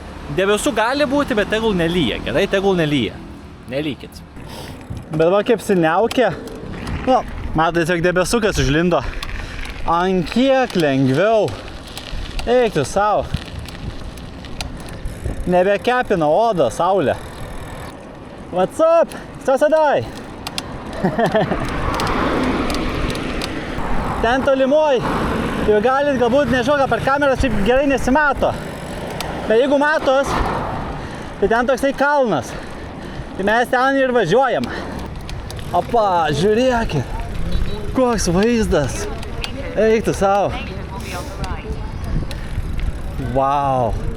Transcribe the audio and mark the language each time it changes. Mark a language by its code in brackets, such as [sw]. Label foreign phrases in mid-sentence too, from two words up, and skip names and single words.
[lt] Debesų gali būti, bet tegul nelyja. Gerai, tegul nelyja. Nelykit. Bet va kaip siniaukė. Nu, matai, tiesiog debesukas užlindo. Ant kiek lengviau. Eik tu savo. Nebekepina odą, saulė. [en] What's up? [lt] Sasadai. Ten tolimoj. Jau galit galbūt, nežinau, ką per kamerą šiaip gerai nesimato. Bet jeigu matos, tai ten toksai kalnas. Tai mes ten ir važiuojam. Opa, žiūrėkit. Koks vaizdas. Eik tu savo. Wow.